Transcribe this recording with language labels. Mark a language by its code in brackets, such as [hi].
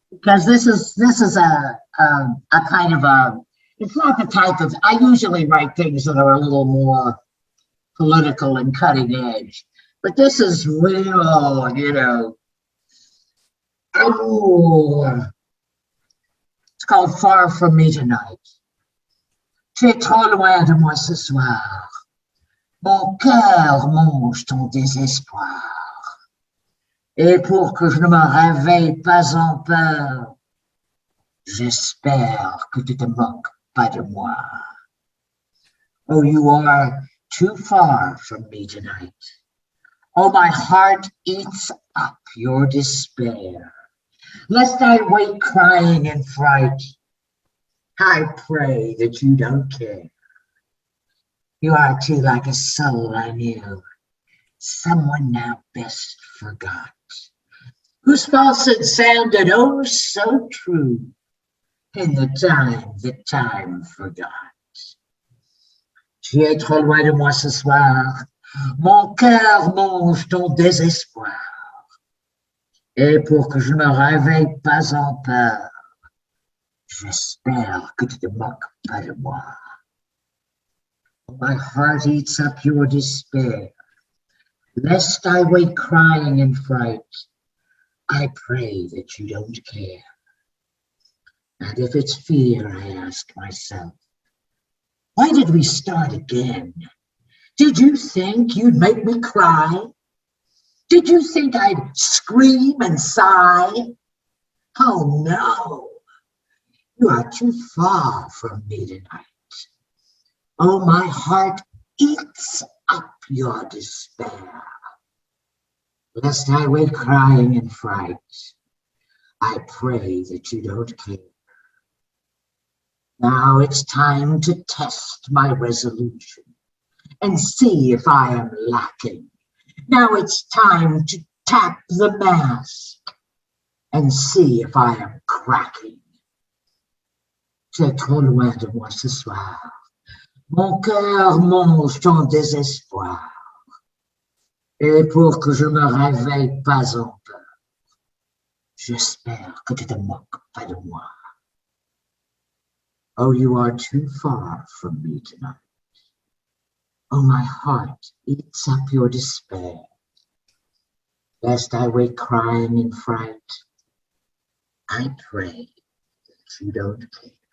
[en] Because this is a kind of it's not the type of, I usually write things that are a little more political and cutting edge, but this is real, Oh, it's called Far From Me Tonight. [fr] Tu es trop loin de moi ce soir. Mon cœur mange ton désespoir. Et pour que je ne me réveille pas en peur, j'espère que tu te moques pas de moi. [en] Oh, you are too far from me tonight. Oh, my heart eats up your despair. Lest I wake crying in fright, I pray that you don't care. You are too like a soul I knew, someone now best forgot, whose falsehood sounded oh so true in the time that time forgot. [fr] Tu es trop loin de moi ce soir, mon cœur mange ton désespoir. Et pour que je ne me réveille pas en peur, j'espère que tu te moques pas de moi. [en] My heart eats up your despair. Lest I wake crying in fright, I pray that you don't care. And if it's fear, I ask myself, why did we start again? Did you think you'd make me cry? Did you think I'd scream and sigh? Oh no, you are too far from me tonight. Oh, my heart eats up your despair. Lest I wake crying in fright, I pray that you don't care. Now it's time to test my resolution and see if I am lacking Now it's time to tap the mask and see if I am cracking. [fr] Tu es trop loin de moi ce soir. Mon cœur mange ton désespoir. Et pour que je me réveille pas en peur, j'espère que tu te moques pas de moi. [en] Oh, you are too far from me tonight. Oh, my heart eats up your despair. Lest I wake crying in fright, I pray that you don't care.